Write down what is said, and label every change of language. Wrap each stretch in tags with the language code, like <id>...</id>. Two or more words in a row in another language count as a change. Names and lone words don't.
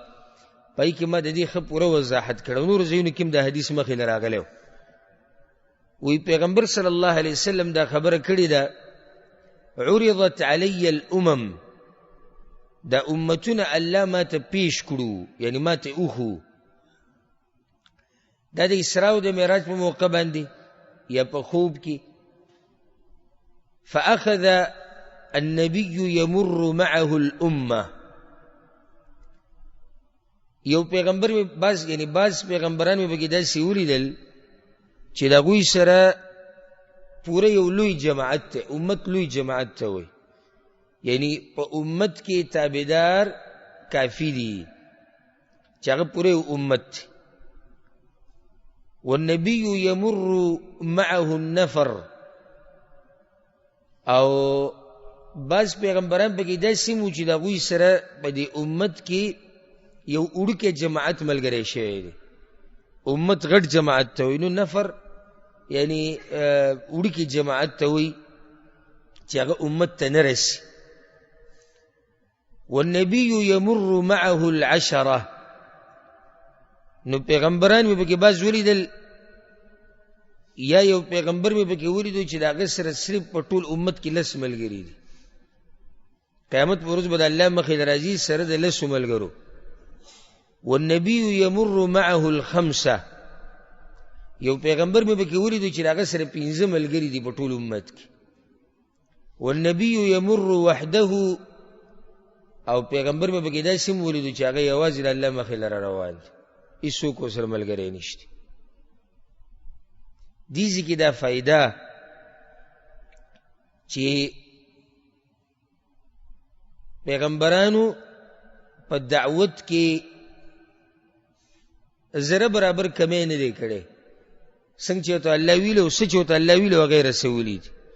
<ps>پای کې ما د دې ښه پوره وضاحت کړه. نور ځایونو کې هم د حدیث مخې له راغلی وی پیغمبر</ps> <ar>صلی الله علیه وسلم</ar> <ps>دا خبره کړې ده،</ps> <ar>عرضت علی الامم،</ar> <ps>دا امتونه الله ما ته پیش کړو، یعنی ما ته اوخو. دا د اسراء او د معراج په موقع باندې یا په خوب کې.</ps> <ar>فاخذ النبي يمر معه الامه،</ar> <ps>یو پیغمبر می بعض پیغمبران می بګی داسې ولیدل چې د هغوی سره پوره یو لوی جماعت ته، امت لوی جماعت ته وایي، یعنی په امت کې تابعدار کافی دي چې هغه پوره یو امت دی.</ps> <ar>والنبي يمر معه النفر،</ar> <ps>او بعض پیغمبران پکې داسې وو چې د هغوی سره په دې امت کې یو وړوکی جماعت ملګری شوی دی. امت غټ جماعت ته وایي، نو نفر یعنی وړوکی جماعت ته وایي چې هغه امت ته نه رسي.</ps> <ar>والنبي يمر معه العشرة،</ar> <ps>نو پیغمبران مې پکې بعض ولیدل، یا یو پیغمبر مې پکې ولیدو چې د هغه سره صرف په ټول امت کې 10 ملګري دي. قیامت په ورځ به د الله مخې ته راځي سره د 10 ملګرو.</ps> <ar>والنبي يمر معه الخمسة،</ar> <ps>یو پیغمبر مې پکې ولیدو چې د هغه سره 15 ملګري دي په ټول امت کې.</ps> <ar>والنبي يمر وحده،</ar> <ps>او پیغمبر مې پکې داسې ولیدو چې هغه یوازې د الله مخې ته روان دی، هیڅوک ورسره ملګری نشته. دیزی کی دا فائدہ چې پیغمبرانو په دعوت کې ذره برابر کمی نه دی کړی، څنګه چې ته الله ویلو او څه چې ته الله ویلو غیر رسولي دي.</ps>